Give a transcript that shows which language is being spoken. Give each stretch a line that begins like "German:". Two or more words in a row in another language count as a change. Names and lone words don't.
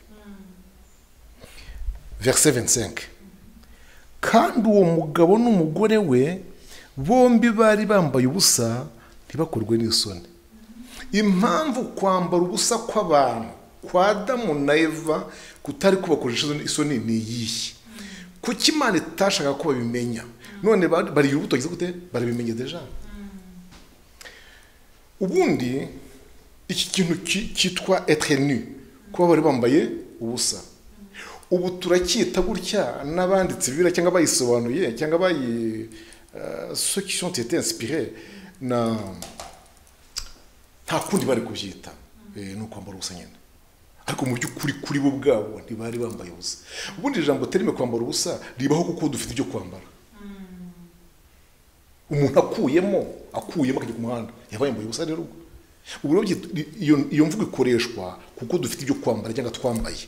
Kinyarwanda: verset 25 kandi uwo mugabo n'umugore we bombi bari bambaye ubusa ntibakorwe n'isoni impamvu kwambara ubusa kw'abantu kwa Adamu na Eva kutari kubakoresha isoni ni iyihe kuki Imana itashaka ko babimenya none bari urubuto gize gute barabimenye deja ubundi iki kintu cyitwa
French: être nu
Kinyarwanda: kuba bari bambaye ubusa ubu turacyita gutya n'abanditsi bibira cyangwa bayisobanuye cyangwa
French: ceux qui sont été inspirés
Kinyarwanda: na nta kundi bari kubyita no kwambara ubusa nyine ariko mu by'ukuri kuri bo bwabo ntibari bambaye ubusa ubundi ijambo terime kwambara ubusa ribaho kuko dufite ibyo kwambara umuntu akuyemo akajya ku muhanda yabaye yambaye ubusa rero ubu iyo mvugo ikoreshwa kuko dufite ibyo kwambara cyangwa twambaye